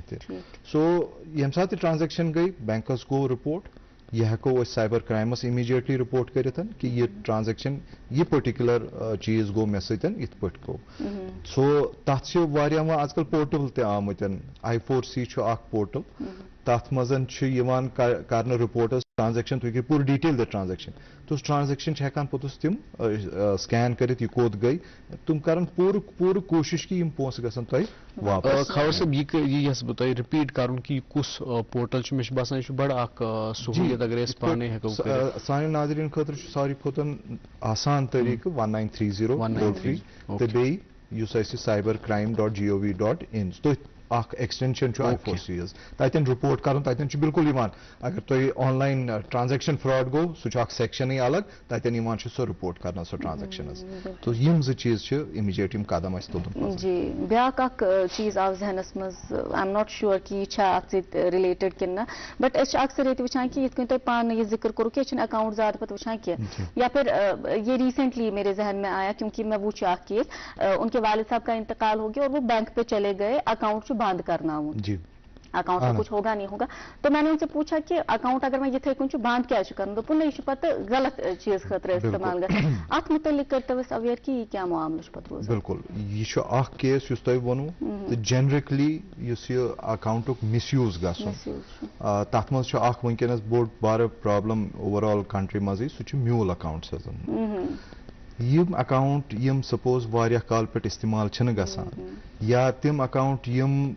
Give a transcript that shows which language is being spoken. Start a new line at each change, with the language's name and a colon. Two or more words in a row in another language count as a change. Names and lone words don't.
Kashmiri: تہِ سو ییٚمہِ ساتہٕ تہِ ٹرانزیکشن گٔے بینکس گوٚو رِپورٹ یہ ہیٚکو أسۍ
English: cyber crimes immediately report
Kashmiri: کٔرِتھ کہِ یہِ ٹرانزیکشن یہِ پٔٹِکیوٗلر چیٖز گوٚو مےٚ سۭتۍ یِتھ پٲٹھۍ گوٚو سو تتھ چھِ واریاہ وۄنۍ آز کل پورٹل تہِ آمٕتۍ I4C چھُ اکھ پورٹل تتھ منٛز چھُ یِوان کرنہٕ رِپورٹس ٹرانزیکشن تُہۍ ہیٚکِو پوٗرٕ ڈیٖٹیل دِتھ ٹرانزیکشن تُس ٹرانزیکشن چھِ ہٮ۪کان پوٚتُس تِم سکین کٔرِتھ یہِ کوٚت گٔے تِم کرن پوٗرٕ کوٗشِش کہِ یِم پونٛسہٕ گژھن تۄہہِ واپس خبر صٲب یہِ یژھٕ بہٕ تۄہہِ رِپیٖٹ کرُن کہِ یہِ کُس پورٹل چھُ مےٚ چھُ باسان یہِ چھُ بڑٕ اکھ سہوٗلیت اگر أسۍ پانے ہٮ۪کو سانٮ۪ن ناظریٖن خٲطرٕ چھُ ساروی کھۄتہٕ آسان طریٖقہٕ 1930 تہٕ بیٚیہِ یُس اَسہِ cybercrime.gov.in تُہۍ اکھ ایکسٹینشن چھُ I4C حظ تتٮ۪ن رِپورٹ کرُن تتٮ۪ن چھُ بالکل یِوان اگر تۄہہِ
English: online transaction fraud
Kashmiri: گوٚو سُہ چھُ اکھ سیکشنٕے الگ تتٮ۪ن یِوان چھُ سۄ رِپورٹ کرنہٕ سۄ ٹرانزیکشن حظ تہٕ یِم زٕ چیٖز چھِ اِمِجیٹ یِم قدم اَسہِ تُلُن جی بیاکھ اکھ چیٖز آو ذہنس منٛز
English: I am not sure
Kashmiri: کہِ یہِ چھا اتھ سۭتۍ رِلیٹڈ کِنہٕ نہ بٹ أسۍ چھِ اکثر ییٚتہِ وٕچھان کہِ یِتھ کٔنۍ تۄہہِ پانہٕ یہِ ذِکر کوٚرُو کہِ أسۍ چھِنہٕ اکاؤنٹ زیادٕ پتہٕ وٕچھان کینٛہہ
Urdu: یا پھر یہ ریسنٹلی میرے ذہن میں آیا کیونکہ میں
Kashmiri: وٕچھ اکھ کیس
Urdu: ان کے والد صاحب کا انتقال ہو گیا اور وہ بینک پہ چلے گئے
Kashmiri: اکاؤنٹ چھُ بند کرناوُن
Urdu: اکاؤنٹ میں کچھ ہوگا نہیں ہوگا تو میں نے ان سے پوچھا کہ اکاؤنٹ اگر میں
Kashmiri: یِتھے کٔنۍ چھُ بند کیٛازِ چھُ کرُن دوٚپُن نہ یہِ چھُ پتہٕ غلط چیٖز خٲطرٕ استعمال گژھان اتھ مُتعلق کٔرتو أسۍ اویر کہِ یہِ کیٛاہ معاملہٕ چھُ پتہٕ روزان بالکل یہِ چھُ اکھ کیس یُس تۄہہِ ووٚنوٕ تہٕ جنرِکلی یُس یہِ اکاؤنٹُک
English: misuse
Kashmiri: گژھُن تتھ منٛز چھُ اکھ وٕنکیٚنس بوٚڑ بارٕ پرابلم
English: over all country
Kashmiri: منٛزٕے سُہ چھُ
English: mule accounts
Kashmiri: حظ یِم اکاؤنٹ یِم سپوز واریاہ کال پٮ۪ٹھ استعمال چھِنہٕ گژھان یا تِم اکاؤنٹ یِم